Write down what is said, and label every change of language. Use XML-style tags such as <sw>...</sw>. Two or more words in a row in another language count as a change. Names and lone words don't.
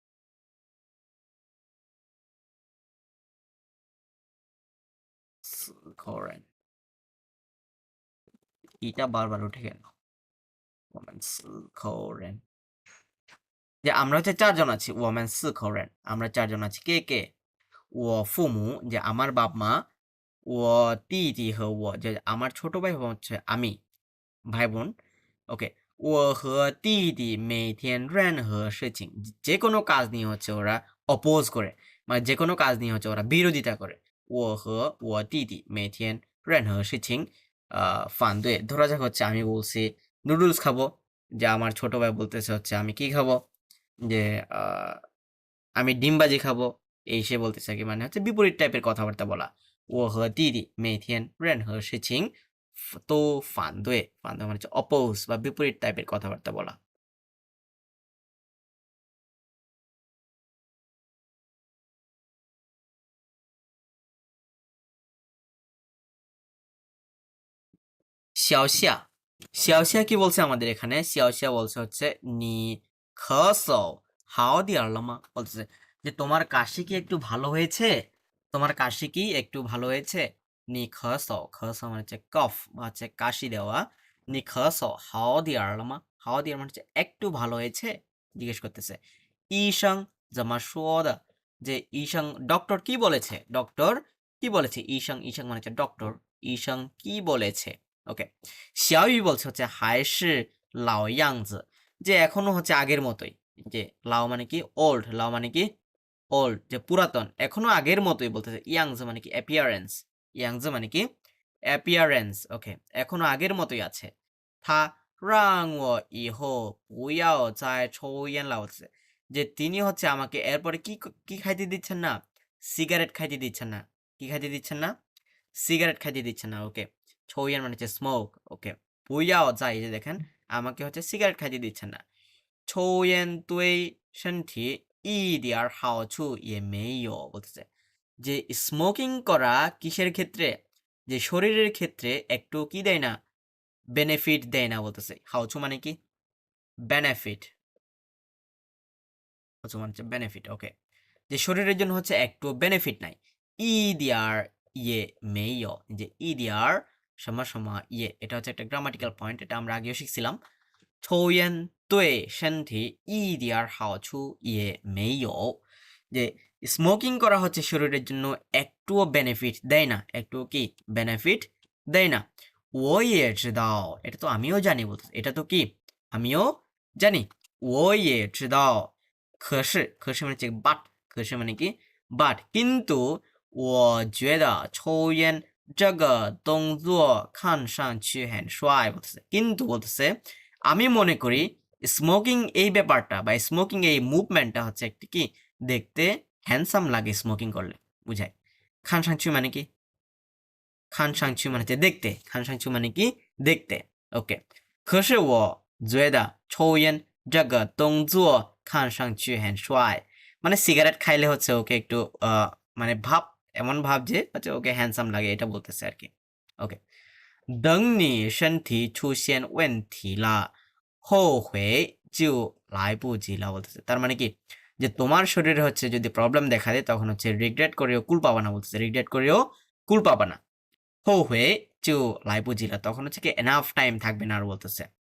<zh>4口人</zh> <bn>ইটা বারবার উঠে গেল ওমেন</bn> <zh>4口人</zh> <bn>যে আমরা হচ্ছে 4জন আছি ওমেন</bn> <zh>4口人</zh> <bn>আমরা 4জন আছি কে কে</bn> <zh>我父母</zh> <bn>যে আমার বাপ মা</bn> <zh>我弟弟和我</zh> <bn>যে আমার ছোট ভাই হচ্ছে আমি ভাই বোন ওকে</bn> <zh>我和弟弟每天任何事情</zh> <bn>যে কোনো কাজ নিয়ে হচ্ছে ওরা অপোজ করে মানে যে কোনো কাজ নিয়ে হচ্ছে ওরা বিরোধিতা করে</bn> <zh>我和我弟弟每天任何事情反对</zh> <bn>ধরা যাক হচ্ছে আমি বলছি নুডলস খাবো যে আমার ছোট ভাই বলতেছে হচ্ছে আমি কি খাবো যে আমি ডিমবাজি খাবো এই সে বলতেছে কি মানে হচ্ছে বিপরীত টাইপের কথাবার্তা বলা</bn> <zh>我和弟弟每天任何事情都反对</zh> <bn>মানে হচ্ছে অপোজ বা বিপরীত টাইপের কথাবার্তা বলা 小夏 কি বলছে আমাদের এখানে 小夏 বলছে হচ্ছে</bn> <zh>你咳嗽好点儿了吗</zh> <bn>বলতেছে যে তোমার কাশি কি একটু ভালো হয়েছে</bn> <zh>你咳嗽</zh> <bn>মানে হচ্ছে কফ বা হচ্ছে কাশি দেওয়া।</bn> <zh>你咳嗽好点儿了吗？好点儿</zh> <bn>মানে হচ্ছে একটু ভালো হয়েছে জিজ্ঞেস করতেছে।</bn> <zh>医生怎么说的？</zh> <bn>যে ইশাং ডক্টর কি বলেছে? ডক্টর কি বলেছে? ইশাং মানে হচ্ছে ডক্টর। ইশাং কি বলেছে? ওকে। 小雨 বলছে হচ্ছে</bn> <zh>还是老样子</zh> <bn>যে এখনো হচ্ছে আগের মতোই। যে লাও মানে কি ওল্ড, লাও মানে কি ওল্ড যে পুরাতন। এখনো আগের মতোই বলতেছে। ইয়াংজ মানে কি অ্যাপিয়ারেন্স। ইয়াংজ মানে কি অ্যাপিয়ারেন্স। ওকে।</bn> <zh>এখনো আগের মতোই আছে। 他让我以后不要再抽烟了 বলতেছে।</zh> <bn>যে তিনি হচ্ছে আমাকে এরপরে কি খাইতে দিচ্ছেন না? সিগারেট খাইতে দিচ্ছেন না। কি খাইতে দিচ্ছেন না? সিগারেট খাইতে দিচ্ছেন না। ওকে। 抽烟 মানে হচ্ছে স্মোক। ওকে।</bn> <zh>不要再</zh> <bn>এই যে দেখেন আমাকে হচ্ছে সিগারেট খাইতে দিচ্ছেন না।</bn> <zh>抽烟对身体一点儿好处也没有 বলতেছে।</zh> <bn>যে স্মোকিং করা কিসের ক্ষেত্রে? যে শরীরের ক্ষেত্রে একটু কি দেয় না? বেনিফিট দেয় না বলতেছে। হাউচু মানে কি? বেনিফিট। হাউচু মানে হচ্ছে বেনিফিট। ওকে। যে শরীরের জন্য হচ্ছে একটু বেনিফিট নাই।</bn> <zh>一点儿也没</zh> <bn>যে</bn> <zh>一点儿什么也</zh> <bn>এটা হচ্ছে একটা</bn> <en>grammatical point</en> <bn>এটা আমরা আগেও শিখছিলাম</bn> <zh>抽烟对身体一点儿好处也没有</zh> <bn>যে স্মোকিং করা হচ্ছে শরীরের জন্য একটুও বেনিফিট দেয় না একটুও কি বেনিফিট দেয় না</bn> <zh>我也知道</zh> <bn>এটা তো আমিও জানি বলতে এটা তো কি আমিও জানি</bn> <zh>我也知道</zh> <bn>可是 মানে হচ্ছে বাট 可是 মানে কি বাট কিন্তু</bn> <zh>我觉得抽烟这个动作看上去很帅</zh> <bn>বলতেছে কিন্তু বলতেছে আমি মনে করি স্মোকিং এই ব্যাপারটা বা স্মোকিং এই মুভমেন্টটা হচ্ছে একটি কি দেখতে হ্যান্ডসাম লাগে স্মোকিং করলে বুঝায়</bn> <zh>看上去</zh> <bn>মানে কি</bn> <zh>看上去</zh> <bn>মানে হচ্ছে দেখতে</bn> <zh>看上去</zh> <bn>মানে কি দেখতে ওকে 可</bn> <zh>是我觉得抽烟这个动作看上去很帅 মানে সিগারেট খাইলে হচ্ছে ওকে একটু মানে</zh> <bn>ভাব এমন ভাব যে হচ্ছে ওকে হ্যান্ডসাম লাগে এটা বলতেছে আর কি ওকে</bn> <zh>等你身体出现问题了后悔就来不及了</zh> <bn>বলতেছে তার মানে কি যে তোমার শরীরে হচ্ছে যদি প্রবলেম দেখা দেয় তখন হচ্ছে রিগ্রেট করেও কুল পাবা না বলতেছে রিগ্রেট করেও কুল পাবা না</bn> <zh>后悔就来不及了</zh> <bn>তখন হচ্ছে কি এনাফ টাইম থাকবে না আর বলতেছে</bn>